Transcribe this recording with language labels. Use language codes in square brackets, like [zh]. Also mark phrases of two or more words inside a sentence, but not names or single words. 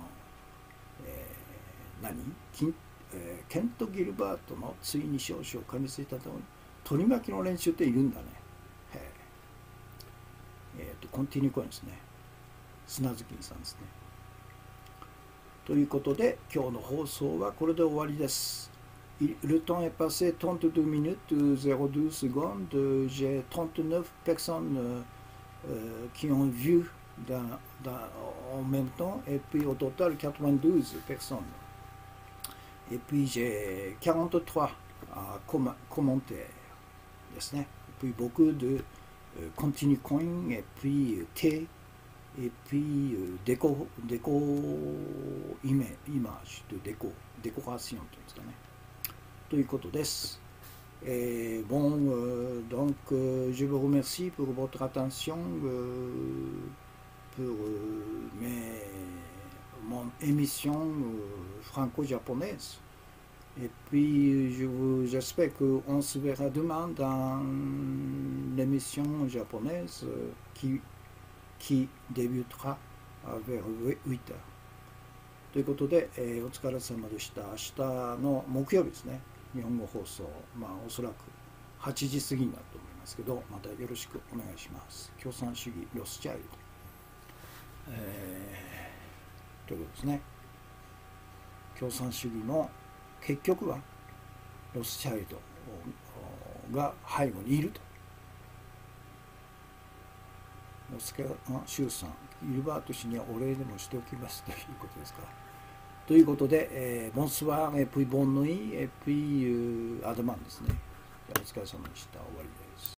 [ja] ケント・ギルバートのついに少々噛みついたと取り巻きの連中っているんだね。コンティニューコインですね。砂月さんですね。ということで今日の放送はこれで終わりです。 [fr] Le temps est passé 32 minutes 02 secondes. J'ai 39 personnes qui ont vu en même temps, et puis au total 92 personnes. Et puis j'ai 43 commentaires [ja] ですね。 [fr] Et puis beaucoup de continue coin, et puis thé, et puis image de décoration [ja] というんですかね。ということです。 [fr] Donc je vous remercie pour votre attention pour mon émission franco-japonaise. Et puis j'espère qu'on se verra demain dans l'émission japonaise qui débutera vers 8 heures. [ja] ということで、お疲れ様でした。明日の木曜日ですね。日本語放送、おそらく8時過ぎになると思いますけど、またよろしくお願いします。共産主義ロスチャイルド、ということですね。共産主義の結局はロスチャイルドが背後にいると。周さん、ギルバート氏にはお礼でもしておきますということですから。 [fr] ということで、bonsoir et puis bonne nuit et puis à demain [ja] ですね。お疲れ様でした。終わりです。